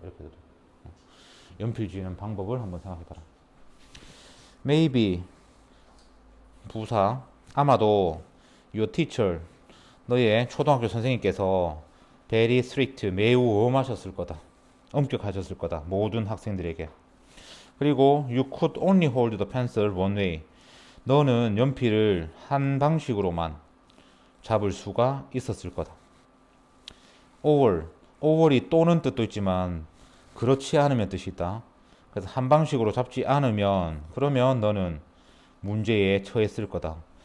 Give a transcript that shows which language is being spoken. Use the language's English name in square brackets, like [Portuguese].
[Korean] 이렇게 돼도 연필 쥐는 방법을 한번 생각해봐라. maybe 부사, 아마도 [English] your teacher, [Korean] 너의 초등학교 선생님께서 [English] very strict, [Korean] 매우 엄하셨을 거다. 엄격하셨을 거다. 모든 학생들에게. 그리고 [English] you could only hold the pencil one way. [Korean] 너는 연필을 한 방식으로만 잡을 수가 있었을 거다. over이 또는 뜻도 있지만 그렇지 않으면 뜻이 있다. 그래서 한 방식으로 잡지 않으면 그러면 너는 문제에 처했을 거다.